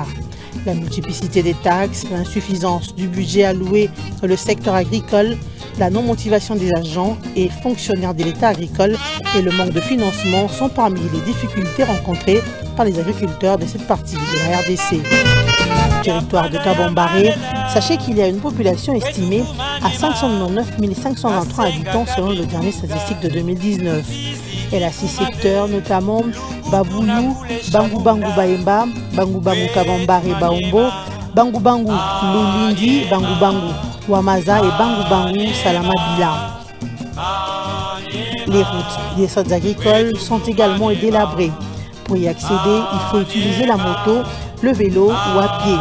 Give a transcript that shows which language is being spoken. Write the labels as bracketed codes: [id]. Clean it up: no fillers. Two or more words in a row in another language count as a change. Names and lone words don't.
[fr] La multiplicité des taxes, l'insuffisance du budget alloué dans le secteur agricole, la non-motivation des agents et fonctionnaires de l'État agricole et le manque de financement sont parmi les difficultés rencontrées par les agriculteurs de cette partie de la RDC. Territoire de Kabambaré, sachez qu'il y a une population estimée à 599 523 habitants selon le dernier statistique de 2019. Elle a 6 secteurs, notamment Baboulou, Bangu Bangu Baemba, Bangu Bangu Kabambaré Baombo, Bangu Bangu Lulindi, Bangu Bangu Wamaza et Bangu Bangu Salamabila. Les routes des sols agricoles sont également délabrées. Pour y accéder, il faut utiliser la moto, le vélo ou à pied.